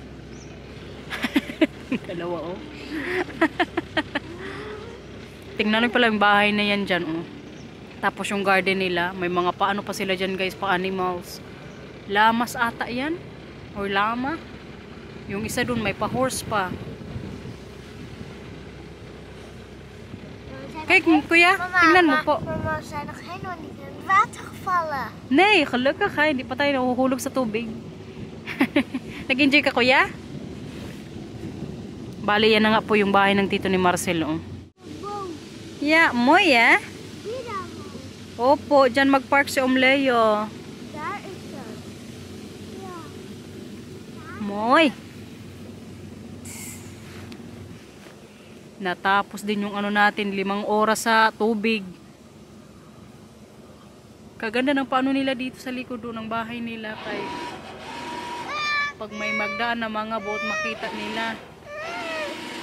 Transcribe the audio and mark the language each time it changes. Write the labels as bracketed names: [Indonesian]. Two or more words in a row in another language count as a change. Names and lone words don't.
[Filipino] Dalawa Tingnan nyo pala yung bahay na yan dyan Tapos yung garden nila, may mga pa sila dyan guys, pa animals. Lamas ata yan. Or lama. Yung isa dun may pa-horse pa. Kijk, kuya, tingnan mo po. [Dutch] Mama, zijn nog helemaal niet in het water gevallen. [Filipino] Nee, gelukkig hindi pa tayo nahuhulog sa tubig. Nag-enjoy ka, kuya? Bali, yan na nga po yung bahay ng tito ni Marcel. [Dutch] Yeah, mooi hè? Die dan. [Filipino] Opo, dyan mag-park si Leo. [Dutch] Daar is ze. Ja. Mooi. [Filipino] Natapos din yung ano natin, 5 oras sa tubig. Kaganda ng paano nila dito sa likod doon ng bahay nila kay pag may magdaan na mga boat makita nila.